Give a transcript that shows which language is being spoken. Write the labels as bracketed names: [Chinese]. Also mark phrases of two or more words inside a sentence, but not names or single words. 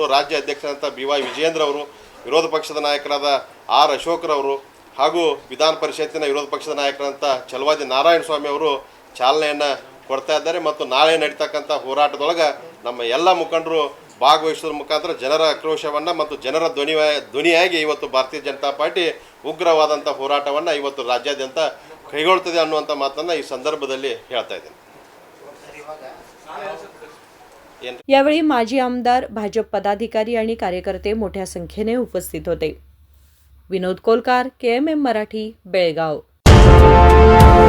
[Kannada] ರಾಜ್ಯ ಅಧ್ಯಕ್ಷರಾದಂಥ BY ವಿಜೇಂದ್ರ ಅವರು, ವಿರೋಧ ಪಕ್ಷದ ನಾಯಕರಾದ R ಅಶೋಕ್ರವರು ಹಾಗೂ ವಿಧಾನ ಪರಿಷತ್ತಿನ ವಿರೋಧ ಪಕ್ಷದ ನಾಯಕರಾದಂಥ ಛಲವಾದಿ ನಾರಾಯಣಸ್ವಾಮಿ ಅವರು ಚಾಲನೆಯನ್ನು ಕೊಡ್ತಾ ಇದ್ದಾರೆ ಮತ್ತು ನಾಳೆ ನಡೀತಕ್ಕಂಥ ಹೋರಾಟದೊಳಗೆ ನಮ್ಮ ಎಲ್ಲ ಮುಖಂಡರು ಭಾಗವಹಿಸೋದ್ರ ಮುಖಾಂತರ ಜನರ ಆಕ್ರೋಶವನ್ನು ಮತ್ತು ಜನರ ಧ್ವನಿಯಾಗಿ ಇವತ್ತು ಭಾರತೀಯ ಜನತಾ ಪಾರ್ಟಿ ಉಗ್ರವಾದಂಥ ಹೋರಾಟವನ್ನು ಇವತ್ತು ರಾಜ್ಯಾದ್ಯಂತ ಕೈಗೊಳ್ಳುತ್ತದೆ ಅನ್ನುವಂಥ ಮಾತನ್ನು ಈ ಸಂದರ್ಭದಲ್ಲಿ ಹೇಳ್ತಾ ಇದ್ದೇನೆ। [Marathi] यावेळी माजी आमदार, भाजप पदाधिकारी आणि कार्यकर्ते मोठ्या संख्येने उपस्थित होते। विनोद कोलकार, KMM मराठी, बेळगाव।